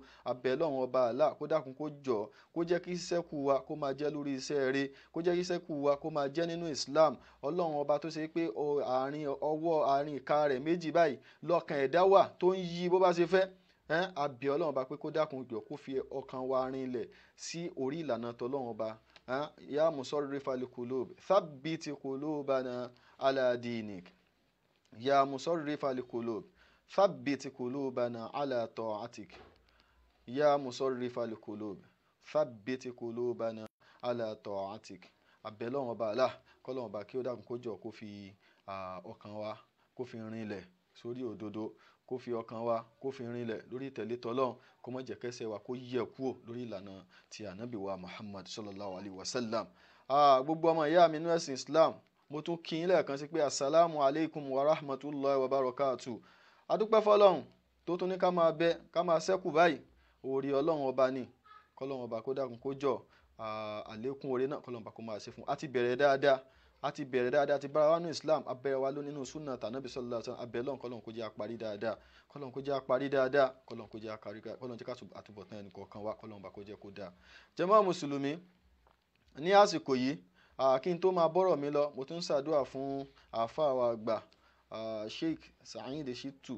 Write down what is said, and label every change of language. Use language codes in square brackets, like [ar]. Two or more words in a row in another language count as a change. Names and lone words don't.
[yo] Abẹ́ Ọlọ́run Ọba Allah kó dákun kó jọ kó jẹ́ kí sísẹ́kù wa kó máa jẹ́ lórí iṣẹ́ rere, kó jẹ́ kí sísẹ́kù wa kó máa jẹ́ nínú Islam. Ọlọ́run Ọba tó ṣe pé àárín ìka rẹ̀ méjì báyìí lọ́kàn ẹ̀dá wà tó ń yí bó bá ṣe fẹ́. Abẹ́ Ọlọ́run Ọba pé kó dákun jọ kó fi ọkàn wa rinlẹ̀ sí orí ìlànà tọlọ́run Ọba. [ar] يا مصرف القلوب ثبت قلوبنا على دينك. يا مصرف القلوب ثبت قلوبنا على طاعتك. يا مصرف القلوب ثبت قلوبنا على طاعتك. [yo] Abẹ́ Ọlọ́run Ọba Allah kọ́lọ́run Ọba kí ó dákun kó jọ kó fi ọkàn wa kó fi rinlẹ̀ sórí òdodo, kó fi ọkàn wa kó fi rinlẹ̀ lórí ìtẹ̀lé tọlọ́run, kó má jẹ́ kẹ́sẹ̀ wa kó yẹ̀ kúrò lórí ìlànà ti ànábì wa Muhammad [ar] صلى الله عليه وسلم. [yo] Gbogbo ọmọ ìyá mi nínú ẹ̀sìn Islam mo tún kí yín lẹ́ẹ̀kan sí pé [ar] السلام عليكم ورحمة الله وبركاته. [yo] Adúpẹ́ fọlọ́run tó tún ní ká máa bẹ ká máa ṣẹ́kù báyìí. Oore Ọlọ́run Ọba ni kọ́lọ́run Ọba kó dákun kó jọ àlékún oore náà kọ́lọ́run Ọba kó máa ṣe fún. A ti bẹ̀rẹ̀ dáadáa ti bára wa nínú Islam abẹ́rẹ́ wa ló nínú sunna tànàbí [ar] صلى الله عليه وسلم [yo] abẹ́ Ọlọ́run kọ́lọ́run kó jẹ́ àparí dáadáa, kọ́lọ́run kó jẹ́ àparí dáadáa, kọ́lọ́run kó jẹ́ àkárí, kọ́lọ́run jẹ́ ká àtúbọ̀tán ẹnì kọ̀ọ̀kan wa, kọ́lọ́run Ọba kó jẹ́ kó dáa. Jàmáà mùsùlùmí ní àsìkò yìí kí n tó máa bọ́rọ̀ mi lọ mo tún ṣàdúrà fún àáfàá wa àgbà Sheikh Saheed Shittu.